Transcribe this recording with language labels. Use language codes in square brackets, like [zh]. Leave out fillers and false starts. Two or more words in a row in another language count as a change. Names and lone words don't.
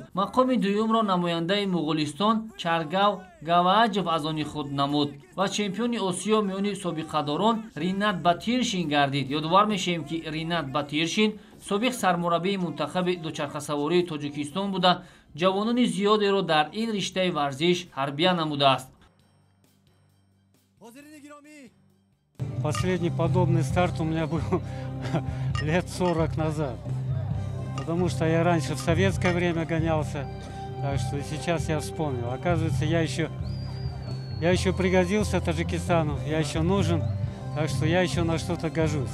[tg] Мақоми дуюмро намояндаи Муғулистон Чаргав Гавааҷев аз они худ намуд ва чемпиони Осиё миёни собиқадорон Ринат Батиршин гардид. Ёдовар мешавем ки Ринат Батиршин собиқ сармураббии мунтахаби дучархасавории Тоҷикистон буда ҷавонони зиёдеро дар ин риштаи варзиш тарбия намудааст. [ru] Последний подобный старт у меня был лет 40 назад, потому что я раньше в советское время гонялся, так что сейчас я вспомнил. Оказывается, я еще пригодился Таджикистану, я еще нужен, так что я еще на что-то гожусь.